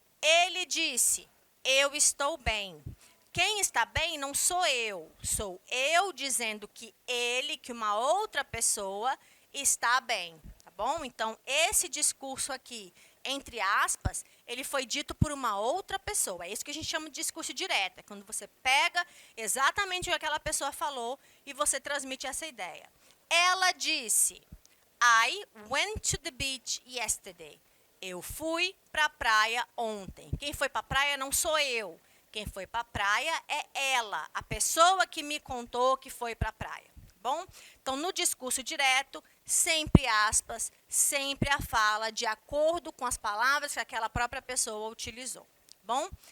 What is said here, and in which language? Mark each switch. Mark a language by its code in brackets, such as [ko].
[pt] Ele disse, eu estou bem. Quem está bem não sou eu dizendo que ele, que uma outra pessoa está bem, tá bom? Então, esse discurso aqui, entre aspas, ele foi dito por uma outra pessoa. É isso que a gente chama de discurso direto. É quando você pega exatamente o que aquela pessoa falou e você transmite essa ideia. Ela disse, [en] I went to the beach yesterday. [pt] Eu fui para a praia ontem. Quem foi para a praia não sou eu. Quem foi para a praia é ela, a pessoa que me contou que foi para a praia. Bom? Então, no discurso direto, sempre aspas, sempre a fala de acordo com as palavras que aquela própria pessoa utilizou. Bom?